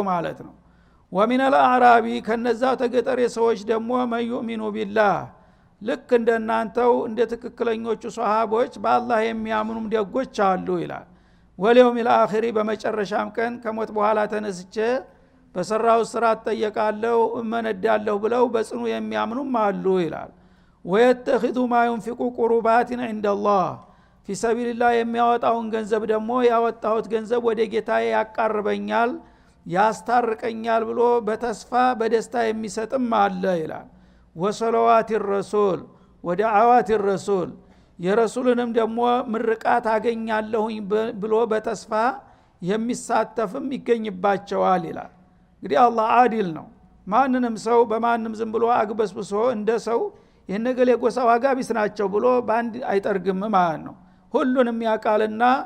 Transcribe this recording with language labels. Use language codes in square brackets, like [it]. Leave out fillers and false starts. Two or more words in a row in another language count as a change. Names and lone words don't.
[am] ማለት ነው። [ar] ومن الأعراب [am] ከነዛው ተገጠሬ ሰዎች ደግሞ [ar] من يؤمن بالله [am] ልክ እንደናንተው እንደ ትክክለኞቹ ሷሃቦች በአላህ የሚያምኑም ደጎች አሉ ይላል። [ar] واليوم الآخر [am] በመጨረሻም ቀን ከሞት በኋላ ተነስቼ በሰራው ስራ ተጠየቃለሁ እመነዳለሁ ብለው በጽኑ የሚያምኑም አሉ ይላል። [ar] ويتخذ ما ينفق قربات عند الله في سبيل الله [am] የሚያወጣውን ገንዘብ ደግሞ ያወጣሁት ገንዘብ ወደ ጌታዬ ያቃርበኛል ያስታርቀኛል ብሎ በተስፋ በደስታ የሚሰጥም አለ ይላል። [ar] وصلوات الرسول ودعوات الرسول [am] የረሱልንም ደግሞ ምርቃት አገኛለሁኝ ብሎ በተስፋ የሚሳተፍም ይገኝባቸዋል ይላል። እንግዲህ አላህ አዲል ነው። ማንንም ሰው በማንም ዝም ብሎ አግበስብሶ እንደ ሰው የነገሌ ጎሳ ዋጋ ቢስ ናቸው ብሎ ባንድ አይጠርግም ማለት ነው። ሁሉንም ያቃልና